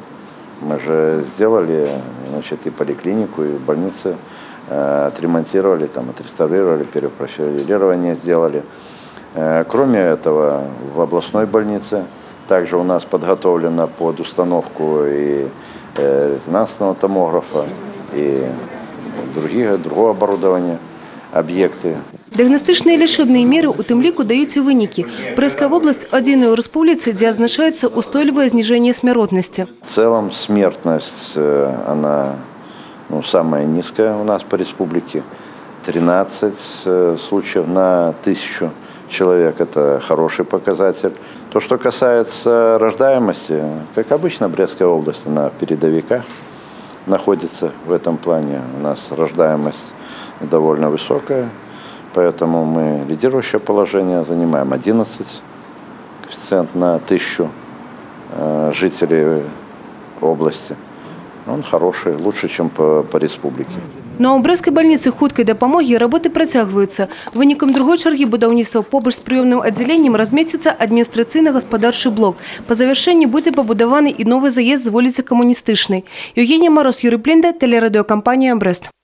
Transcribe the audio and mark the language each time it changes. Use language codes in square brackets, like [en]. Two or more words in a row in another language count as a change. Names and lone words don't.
[ru] Мы же сделали, значит, и поликлинику, и больницы отремонтировали, отреставрировали, перепрофилирование сделали. Кроме этого, в областной больнице также у нас подготовлено под установку и резонансного томографа, и другого оборудования, объекты. [be] Дыагностычныя лячэбныя меры у тым ліку даюць і вынікі. Брэсцкая вобласць адзіная ў рэспубліцы, дзе адзначаецца устойлівае зніжэнне смяротнасці. [ru] В целом смертность, она самая низкая у нас по республике. 13 случаев на 1000 человек. Это хороший показатель. То, что касается рождаемости, как обычно, Брестская область, она в передовиках находится в этом плане. У нас рождаемость довольно высокая. Поэтому мы лидирующее положение занимаем. 11 коэффициент на 1000 жителей области. Он хороший, лучше, чем по республике. Но у Брестской больницы [be] хуткай дапамогі работы працягваюцца. Вынікам другой чаргі будаўніцтва побач з прыёмным аддзяленнем размесціцца адміністрацыйна-гаспадарчы блок. Па завяршэнні будзе пабудаваны і новы заезд з вуліцы Камуністычнай. [ru] Евгения Мороз, Юрий Плинда, телерадиокомпания «Брест».